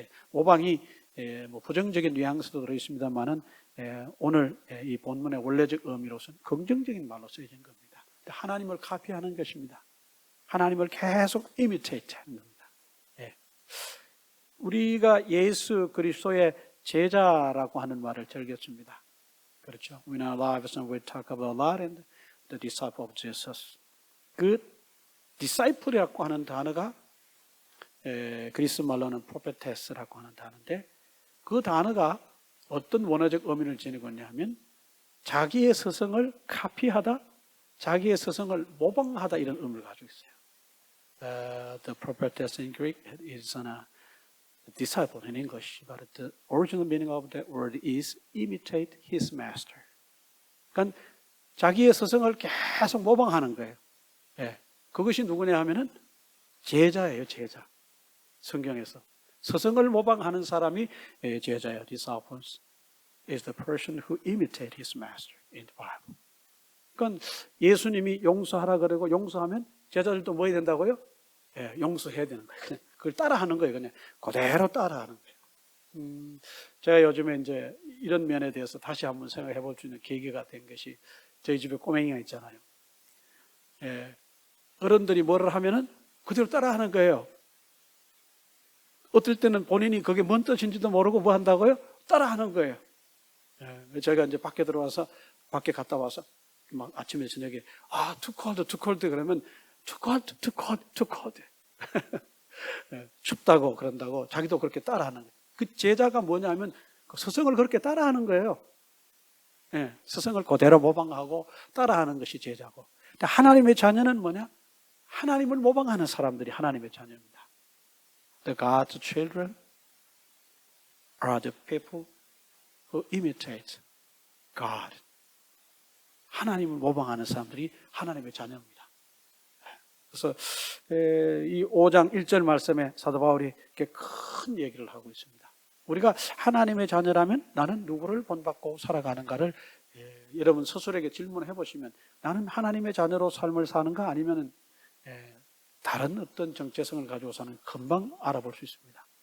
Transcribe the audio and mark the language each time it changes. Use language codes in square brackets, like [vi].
[ko] 모방이 뭐 부정적인 뉘앙스도 들어 있습니다만은 오늘 이 본문의 원래적 의미로서는 긍정적인 말로 쓰여진 겁니다. 하나님을 카피하는 것입니다. 하나님을 계속 imitate 하는 겁니다. 우리가 예수 그리스도의 제자라고 하는 말을 즐겼습니다. 그렇죠. [en] In our lives we talk about a lot and the disciple of Jesus. [ko] 그 disciple이라고 하는 단어가 그리스 말로는 prophetess라고 하는 단어인데 그 단어가 어떤 원어적 의미를 지니고 있냐면 자기의 스승을 카피하다, 자기의 스승을 모방하다 이런 의미를 가지고 있어요. [en] The prophetess in Greek is a disciple in English, but the original meaning of that word is imitate his master. [ko] 그러니까 자기의 스승을 계속 모방하는 거예요. 그것이 누구냐 하면은 제자예요, 제자. 성경에서 스승을 모방하는 사람이 제자예요. [en] Disciples is the person who imitate his master in the Bible. [ko] 그러니까 예수님이 용서하라 그러고 용서하면 제자들도 뭐 해야 된다고요? 용서해야 되는 거예요. 그걸 따라하는 거예요. 그냥 그대로 따라하는 거예요. 제가 요즘에 이제 이런 면에 대해서 다시 한번 생각해 볼 수 있는 계기가 된 것이 저희 집에 꼬맹이가 있잖아요. 어른들이 뭐를 하면은 그대로 따라하는 거예요. 어떨 때는 본인이 그게 뭔 뜻인지도 모르고 뭐 한다고요? 따라하는 거예요. 제가 이제 밖에 들어와서 밖에 갔다 와서 막 아침에 저녁에 [en] too cold [ko] 그러면 too cold 춥다고 그런다고 자기도 그렇게 따라하는 거예요. 그 제자가 뭐냐면 그 스승을 그렇게 따라하는 거예요. 스승을 그대로 모방하고 따라하는 것이 제자고. 근데 하나님의 자녀는 뭐냐? 하나님을 모방하는 사람들이 하나님의 자녀입니다. [en] The God's children are the people who imitate God. [ko] 하나님을 모방하는 사람들이 하나님의 자녀입니다. 그래서 이 5장 1절 말씀에 사도 바울이 이렇게 큰 얘기를 하고 있습니다. 우리가 하나님의 자녀라면 나는 누구를 본받고 살아가는가를 여러분 스스로에게 질문해 보시면 나는 하나님의 자녀로 삶을 사는가 아니면 다른 어떤 정체성을 가지고 사는 금방 알아볼 수 있습니다.